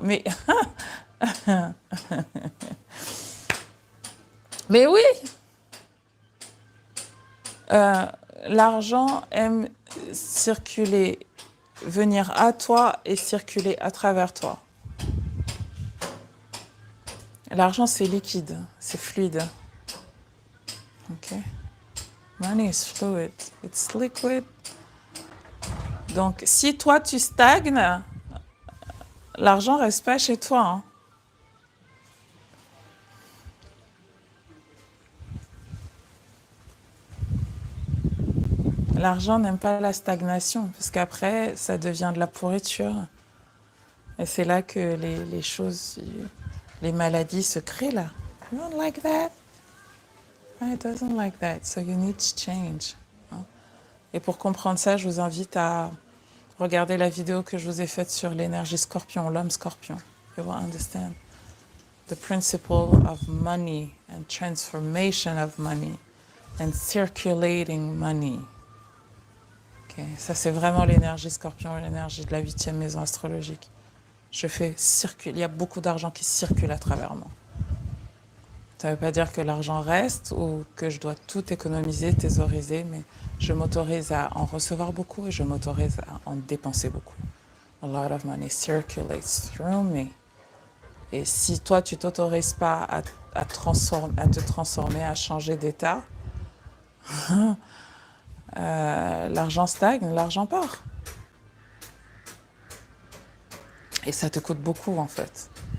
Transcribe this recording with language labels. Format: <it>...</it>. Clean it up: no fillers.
<fr>Mais mais oui, l'argent aime circuler, venir à toi et circuler à travers toi. L'argent, c'est liquide, c'est fluide. Ok.</fr> <en>Money is fluid, it's liquid.</en> <fr>Donc, si toi, tu stagnes, l'argent ne reste pas chez toi. Hein. L'argent n'aime pas la stagnation, parce qu'après, ça devient de la pourriture. Et c'est là que les choses, les maladies se créent là.</fr> <en>You don't like that? It doesn't like that, so you need to change.</en> <fr>Et pour comprendre ça, je vous invite à regarder la vidéo que je vous ai faite sur l'énergie scorpion, l'homme scorpion.</fr> <en>You will understand the principle of money and transformation of money and circulating money. Okay.</en> <fr>Ça, c'est vraiment l'énergie scorpion, l'énergie de la 8e maison astrologique. Il y a beaucoup d'argent qui circule à travers moi. Ça ne veut pas dire que l'argent reste ou que je dois tout économiser, thésauriser, mais je m'autorise à en recevoir beaucoup et je m'autorise à en dépenser beaucoup.</fr> <en>A lot of money circulates through me.</en> <fr>Et si toi, tu t'autorises pas à te transformer, à changer d'état, l'argent stagne, l'argent part. Et ça te coûte beaucoup, en fait.</fr>